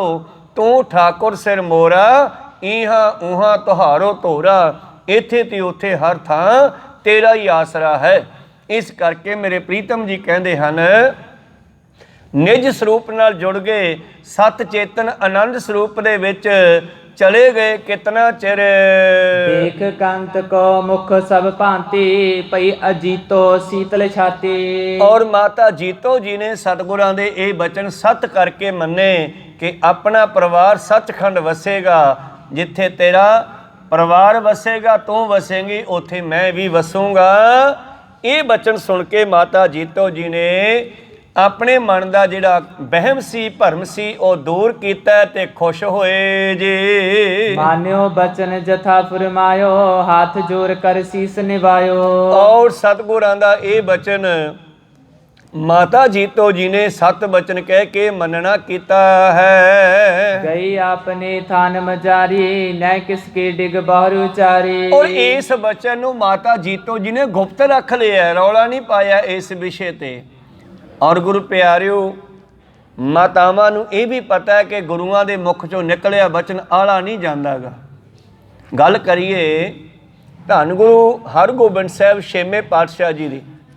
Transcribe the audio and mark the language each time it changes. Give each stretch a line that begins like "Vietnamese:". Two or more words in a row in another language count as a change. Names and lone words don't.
Punjabi: ਤੂੰ ਠਾਕੁਰ ਸਿਰ ਮੋਰਾ, ਈਹਾਂ ਊਹਾਂ ਤੁਹਾਰੋ ਧੋਰਾ। ਇੱਥੇ ਤੇ ਉੱਥੇ ਹਰ ਥਾਂ ਤੇਰਾ ਹੀ ਆਸਰਾ ਹੈ। ਇਸ ਕਰਕੇ ਮੇਰੇ ਪ੍ਰੀਤਮ ਜੀ ਕਹਿੰਦੇ ਹਨ ਨਿਜ ਸਰੂਪ ਨਾਲ ਜੁੜ ਗਏ, ਸਤ ਚੇਤਨ ਆਨੰਦ ਸਰੂਪ ਦੇ ਵਿੱਚ ਚਲੇ ਗਏ ਕਿਤਨਾ ਚਿਰ।
Hindi: देख कांत को मुख सब भांति, पई अजीतो शीतल छाती।
Punjabi: ਔਰ ਮਾਤਾ ਜੀਤੋ ਜੀ ਨੇ ਸਤਿਗੁਰਾਂ ਦੇ ਇਹ ਬਚਨ ਸੱਤ ਕਰਕੇ ਮੰਨੇ ਕਿ ਆਪਣਾ ਪਰਿਵਾਰ ਸੱਚਖੰਡ ਵਸੇਗਾ। ਜਿੱਥੇ ਤੇਰਾ ਪਰਿਵਾਰ ਵਸੇਗਾ ਤੂੰ ਵਸੇਂਗੀ, ਉੱਥੇ ਮੈਂ ਵੀ ਵਸੂੰਗਾ। ਇਹ ਬਚਨ ਸੁਣ ਕੇ ਮਾਤਾ ਜੀਤੋ ਜੀ ਨੇ ਆਪਣੇ ਮਨ ਦਾ ਜਿਹੜਾ ਵਹਿਮ ਸੀ ਭਰਮ ਸੀ ਉਹ ਦੂਰ ਕੀਤਾ ਤੇ ਖੁਸ਼ ਹੋਏ ਜੀ।
Hindi: मान्यो बचन जथा फरमायो, हाथ जोड़ कर शीस निभायो।
Punjabi: ਔਰ ਸਤਿਗੁਰਾਂ ਦਾ ਇਹ ਬਚਨ ਮਾਤਾ ਜੀਤੋ ਜੀ ਨੇ 7 ਬਚਨ ਕਹਿ ਕੇ ਮੰਨਣਾ ਕੀਤਾ ਹੈ।
Hindi: गई आपने थान मजारी, न किसके डिग बाहर उचारी।
Punjabi: ਔਰ ਇਸ ਬਚਨ ਨੂੰ ਮਾਤਾ ਜੀਤੋ ਜੀ ਨੇ ਗੁਪਤ ਰੱਖ ਲਿਆ, ਰੌਲਾ ਨਹੀਂ ਪਾਇਆ ਇਸ ਵਿਸ਼ੇ ਤੇ। ਔਰ ਗੁਰੂ ਪਿਆਰਿਓ ਮਾਤਾਵਾਂ ਨੂੰ ਇਹ ਵੀ ਪਤਾ ਹੈ ਕਿ ਗੁਰੂਆਂ ਦੇ ਮੁਖ ਚੋਂ ਨਿਕਲਿਆ ਬਚਨ ਆਲਾ ਨਹੀਂ ਜਾਂਦਾਗਾ। ਗੱਲ ਕਰੀਏ ਧੰਨ ਗੁਰੂ ਹਰਗੋਬਿੰਦ ਸਾਹਿਬ 6ਵੇਂ ਪਾਤਸ਼ਾਹ ਜੀ ਦੀ।